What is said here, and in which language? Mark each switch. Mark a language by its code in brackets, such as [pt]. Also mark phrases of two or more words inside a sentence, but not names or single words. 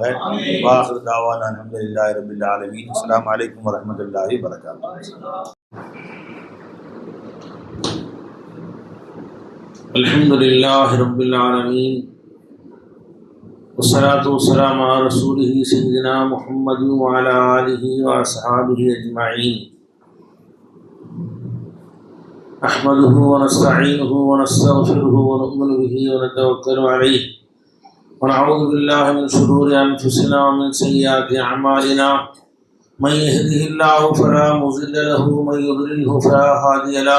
[ar] وآخر دعوانا الحمد لله رب العالمين. السلام عليكم ورحمة الله وبركاته. الحمد لله رب العالمين. والصلاة والسلام على رسوله سيدنا محمد وعلى آله وأصحابه أجمعين. نحمده ونستعينه ونستغفره ونؤمن به ونتوكل عليه ونعوذ بالله من شرور أنفسنا ومن سيئات أعمالنا. من يهده الله فلا مضل له ومن يضلله فلا هادي له.